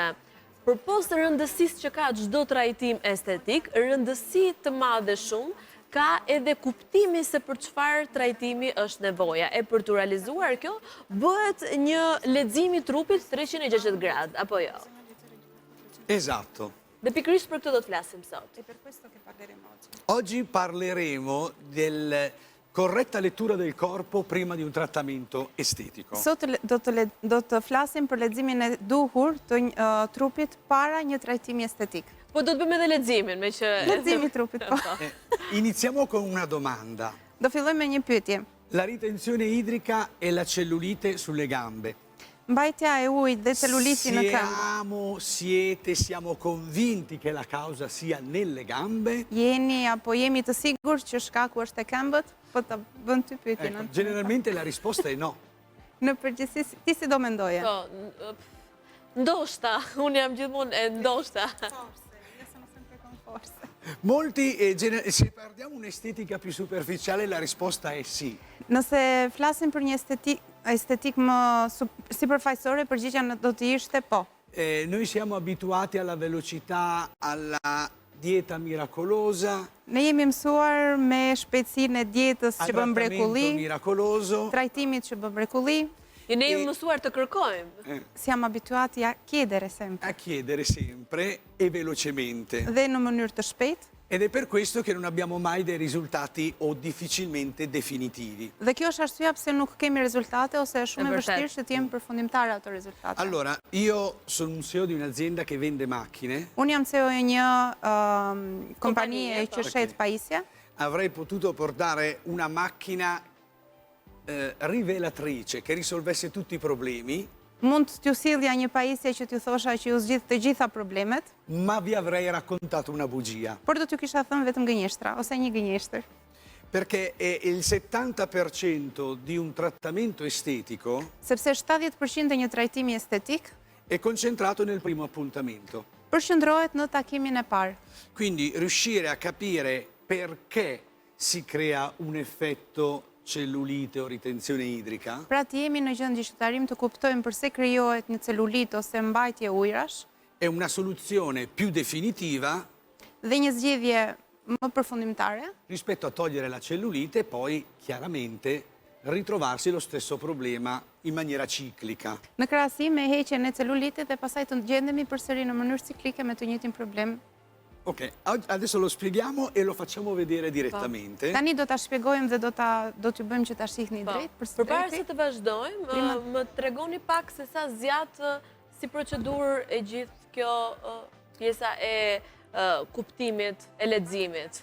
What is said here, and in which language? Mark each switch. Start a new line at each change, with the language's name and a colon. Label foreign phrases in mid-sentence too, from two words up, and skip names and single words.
Albanian: Përpos rëndësisë që ka çdo trajtim estetik, rëndësi të madhe shumë ka edhe kuptimi se për çfarë trajtimi është nevoja. E për të realizuar kjo, bëhet një lexim i trupit 360 gradë, apo jo?
Italian: Esatto.
Albanian: Dhe pikërisht për këtë do të flasim sot.
Italian: Oggi parleremo della corretta lettura del corpo prima di un trattamento estetico.
Albanian: Sot do të flasim për leximin e duhur të trupit para një trajtimi estetik. Po do të bëjmë edhe leximin, me që... Leximi i trupit, po.
Italian: Iniziamo con una domanda.
Albanian: Do fillojmë me një pyetje.
Italian: La ritenzione idrica e la cellulite sulle gambe.
Albanian: Mbajtja e ujit dhe celuliti në këmbë.
Italian: Siamo convinti che la causa sia nelle gambe?
Albanian: Jeni apo jemi të sigurt që shkaku është te këmbët? Po ta bën ty pyetjen.
Italian: Generalmente la risposta è no.
Albanian: Në përgjithësi, ti si do mendoje? Po, ndoshta, unë jam gjithmonë e ndoshta.
Italian: Molti, se parliamo un'estetica più superficiale, la risposta è sì.
Albanian: Nëse flasim për një estetik më sipërfaqësore, përgjigjja do të ishte po.
Italian: Noi siamo abituati alla velocità, alla dieta miracolosa.
Albanian: Ne jemi mësuar me shpejtësinë e dietës që bën mrekulli, trajtimit që bën mrekulli. Ne jemi mësuar të kërkojmë.
Italian: Siamo abituati a chiedere sempre. A chiedere sempre e velocemente.
Albanian: Dhe në mënyrë të shpejtë.
Italian: Ed è per questo che non abbiamo mai dei risultati o difficilmente definitivi.
Albanian: Dhe kjo është arsyeja pse nuk kemi rezultate ose është shumë e vështirë që të jemi përfundimtarë ato rezultate.
Italian: Allora, io sono un CEO di un'azienda che vende macchine.
Albanian: Unë jam CEO e një kompanie që shet pajisje.
Italian: Avrei potuto portare una macchina rivelatrice che risolvesse tutti i problemi.
Albanian: Mund t'ju sillja një pajisje që t'ju thosha që ju zgjidh të gjitha problemet.
Italian: Ma vi avrei raccontato una bugia.
Albanian: Por do t'ju kisha thënë vetëm gënjeshtra ose një gënjeshtër.
Italian: Perché il 70% di un trattamento estetico
Albanian: sepse 70% e një trajtimi estetik
Italian: è concentrato nel primo appuntamento.
Albanian: Përqendrohet në takimin e parë.
Italian: Quindi riuscire a capire perché si crea un effetto cellulite o ritenzione idrica.
Albanian: Pra të jemi në gjendje që të arrijmë të kuptojmë pse krijohet një celulit ose mbajtje ujrash.
Italian: È una soluzione più definitiva.
Albanian: Dhe një zgjidhje më përfundimtare.
Italian: Rispetto a togliere la cellulite e poi chiaramente ritrovarsi lo stesso problema in maniera ciclica.
Albanian: Në krahasim me heqjen e celulitit dhe pastaj të gjendemi përsëri në mënyrë ciklike me të njëjtin problem.
Italian: Ok, adesso lo spieghiamo e lo facciamo vedere direttamente.
Albanian: Tani do ta shpjegojmë dhe do t'ju bëjmë që ta shihni drejt. Përpara se të vazhdojmë, më tregoni pak se sa zgjat si procedurë e gjithë kjo pjesa e kuptimit, e leximit.